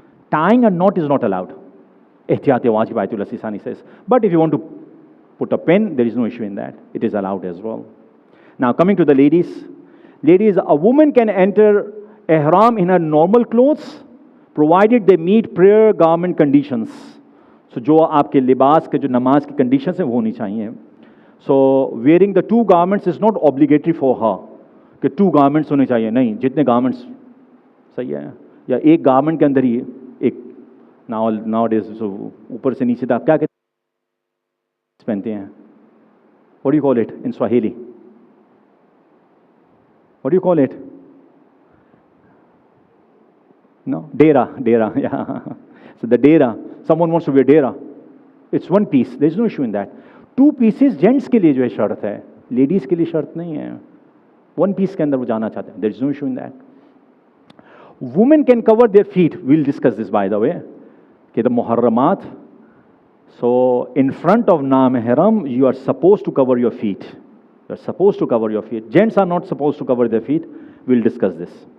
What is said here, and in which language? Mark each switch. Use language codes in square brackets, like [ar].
[en] Tying a knot is not allowed. Ihtiyat-e-wajib Sisani says. But if you want to put a pin, there is no issue in that. It is allowed as well. Now coming to the ladies. Ladies, a woman can enter ihram in her normal clothes, provided they meet prayer garment conditions. [hi] So जो आपके लिबास के जो नमाज की conditions हैं वो होनी चाहिए. [en] So wearing the 2 garments is not obligatory for her. [hi] कि 2 garments होने चाहिए, नहीं, जितने garments सही है, या एक garment के अंदर ही एक nowadays so ऊपर से नीचे तक क्या कहते पहनते हैं? [en] What do you call it in Swahili? What do you call it? No, dera, yeah. So the dera, someone wants to wear dera. It's 1 piece. There is no issue in that. [hi] 2 pieces gents के लिए जो है शर्त है, ladies के लिए शर्त नहीं है. 1 piece के अंदर वो जाना चाहते हैं. [en] There is no issue in that. Women can cover their feet. We'll discuss this, by the way. Okay, the muharramat. So in front of na-mahram, you are supposed to cover your feet. You are supposed to cover your feet. Gents are not supposed to cover their feet. We'll discuss this.